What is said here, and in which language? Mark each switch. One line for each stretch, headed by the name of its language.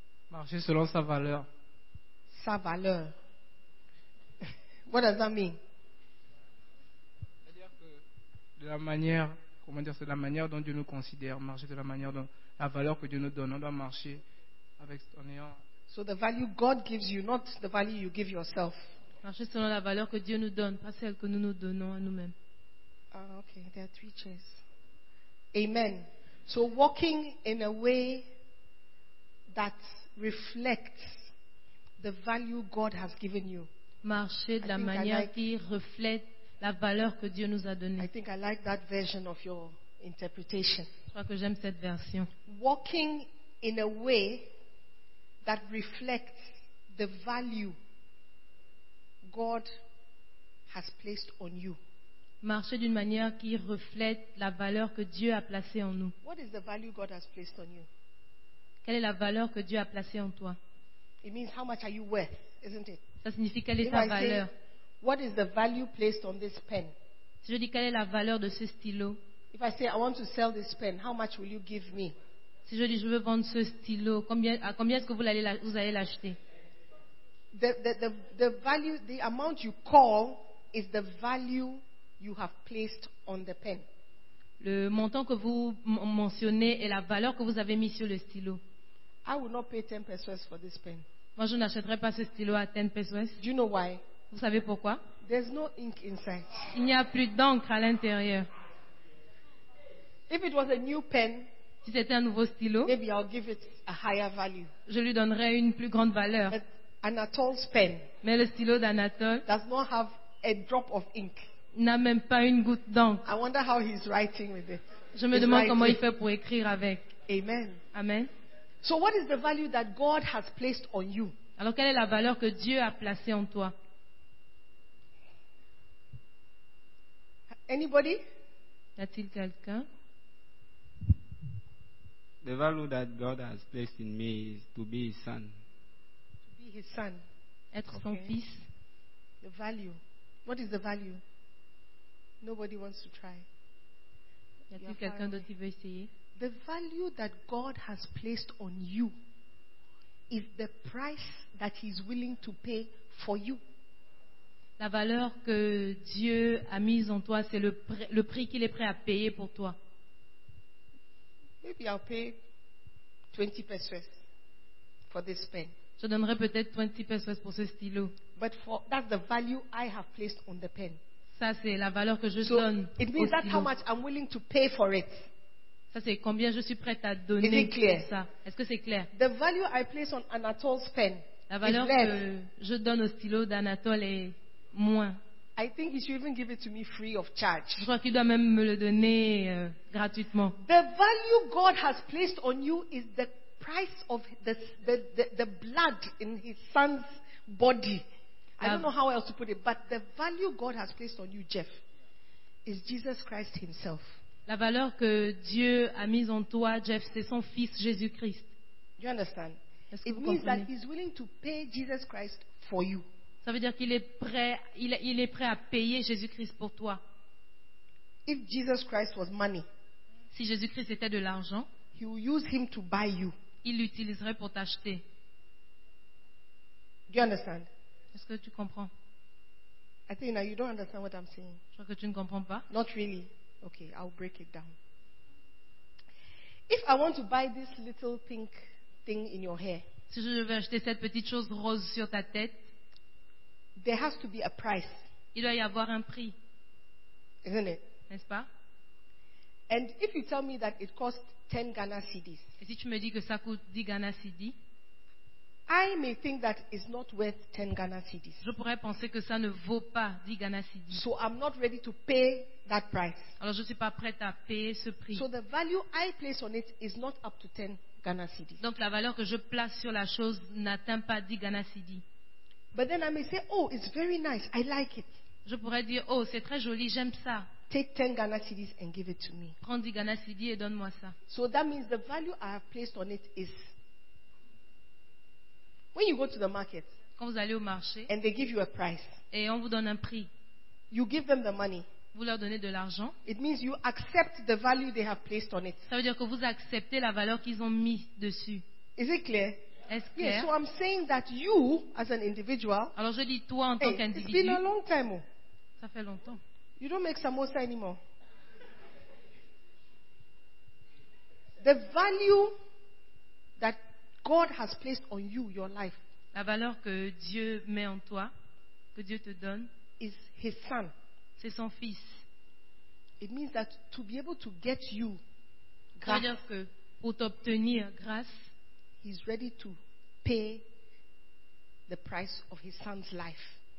French: Marcher selon sa valeur. Sa valeur.
English: What does that mean?
French: C'est-à-dire que de la manière, comment dire, c'est la manière dont Dieu nous considère, marcher de la manière dont la valeur que Dieu nous donne, on doit marcher avec en ayant.
English: So the value God gives you, not the value you give yourself.
French: Marcher selon la valeur que Dieu nous donne, pas celle que nous nous donnons à nous-mêmes.
English: Ah, okay, there are three chairs. Amen. So walking in a way that reflects the value God has given you.
French: Marcher de la manière qui reflète la valeur que Dieu nous a donnée.
English: I think I like that version of your interpretation.
French: Je crois que j'aime cette version.
English: Walking in a way that reflects the value God has placed on you.
French: Marcher d'une manière qui reflète la valeur que Dieu a placée en nous.
English: What is the value God has placed on you?
French: Quelle est la valeur que Dieu a placée en toi?
English: It means how much are you worth, isn't it?
French: Ça signifie quelle est ta valeur.
English: Say, what is the value placed on this pen?
French: Si je dis quelle est la valeur de ce stylo.
English: If I say I want to sell this pen, how much will you give me?
French: Si je dis je veux vendre ce stylo, à combien est-ce que vous allez l'acheter?
English: The value, the amount you call is the value you have placed on the pen.
French: Le montant que vous mentionnez est la valeur que vous avez mis sur le stylo.
English: I will not pay 10 pesos for this pen.
French: Moi, je n'achèterai pas ce stylo à 10 pesos.
English: Do you know why?
French: Vous savez pourquoi?
English: There's no ink inside.
French: Il n'y a plus d'encre à l'intérieur.
English: If it was a new pen,
French: si c'était un nouveau stylo,
English: maybe I'll give it a higher value.
French: Je lui donnerais une plus grande valeur.
English: But Anatole's pen,
French: mais le stylo d'Anatole,
English: does not have a drop of ink.
French: N'a même pas une goutte d'encre.
English: I wonder how he's writing with it.
French: Je me demande comment il fait pour écrire avec. Amen. Amen.
English: So what is the value that God has placed on you?
French: Alors quelle est la valeur que Dieu a placée en toi?
English: Anybody?
French: Y a-t-il quelqu'un?
English: The value that God has placed in me is to be His son. To be His son.
French: Être okay. Son fils.
English: The value. What is the value? Nobody wants to try.
French: Y a-t-il quelqu'un d'autre qui veut essayer?
English: The value that God has placed on you is the price that He's willing to pay for you.
French: La valeur que Dieu a mise en toi, c'est le prix qu'il est prêt à payer pour toi.
English: Maybe I'll pay 20 pesos for this pen.
French: Je donnerai peut-être 20 pesos pour ce stylo.
English: But that's the value I have placed on the pen.
French: Ça, c'est la valeur que je donne au stylo.
English: It means that's how much I'm willing to pay for it.
French: Ça, c'est combien je suis prête à donner pour ça. Est-ce que c'est clair?
English: The value I place on Anatole's pen,
French: la valeur
English: is less.
French: Que je donne au stylo d'Anatole est moins.
English: I think he should even give it to me free of charge.
French: Je crois qu'il doit même me le donner gratuitement.
English: The value God has placed on you is the price of the blood in His Son's body. I don't know how else to put it, but the value God has placed on you, Jeff, is Jesus Christ Himself.
French: La valeur que Dieu a mise en toi, Jeff, c'est son Fils Jésus-Christ.
English: You understand?
French: Est-ce que
English: it
French: vous
English: means
French: comprenez?
English: That He's willing to pay Jesus Christ for you.
French: Ça veut dire qu'il est prêt, il est prêt à payer Jésus-Christ pour toi.
English: If Jesus Christ was money,
French: si Jésus-Christ était de l'argent,
English: he will use him to buy you.
French: Il l'utiliserait pour t'acheter.
English: Do you understand?
French: Est-ce que tu comprends?
English: I think now you don't understand what I'm saying.
French: Je crois que tu ne comprends pas.
English: Not really. Okay, I'll break it down. If I want to buy this little pink thing in your hair,
French: si je veux acheter cette petite chose rose sur ta tête,
English: there has to be a price.
French: Il doit y avoir un prix.
English: Isn't it?
French: N'est-ce pas?
English: And if you tell me that it costs 10 Ghana cedis.
French: Et si tu me dis que ça coûte 10 Ghana cedis?
English: I may think that it's not worth 10 Ghana cedis.
French: Je pourrais penser que ça ne vaut pas 10 Ghana cedis.
English: So I'm not ready to pay that price.
French: Alors je suis pas prête à payer ce prix.
English: So the value I place on it is not up to 10 Ghana cedis.
French: Donc la valeur que je place sur la chose n'atteint pas 10 Ghana cedis.
English: But then I may say, oh, it's very nice. I like it.
French: Je pourrais dire, oh, c'est très joli, j'aime ça.
English: Take 10 Ghana cedis and give it to me.
French: Prends 10 Ghana cedis et donne-moi ça.
English: So that means the value I have placed on it is. When you go to the market,
French: quand vous allez au marché,
English: and they give you a price,
French: et on vous donne un prix,
English: you give them the money.
French: Vous leur donnez de l'argent.
English: It means you accept the value they have placed on it.
French: Ça veut dire que vous acceptez la valeur qu'ils ont mis dessus.
English: Is it clear?
French: Est-ce clair?
English: Yes, so I'm saying that you, as an individual,
French: alors je dis toi en tant qu'individu.
English: It's been a long time.
French: Ça fait longtemps.
English: You don't make samosa anymore. The value that God has placed on you, your life.
French: La valeur que Dieu met en toi, que Dieu te donne,
English: is His Son.
French: C'est son fils.
English: It means that to be able to get you
French: grâce, c'est-à-dire que pour t'obtenir grâce,
English: he's ready to pay the price of his son's life.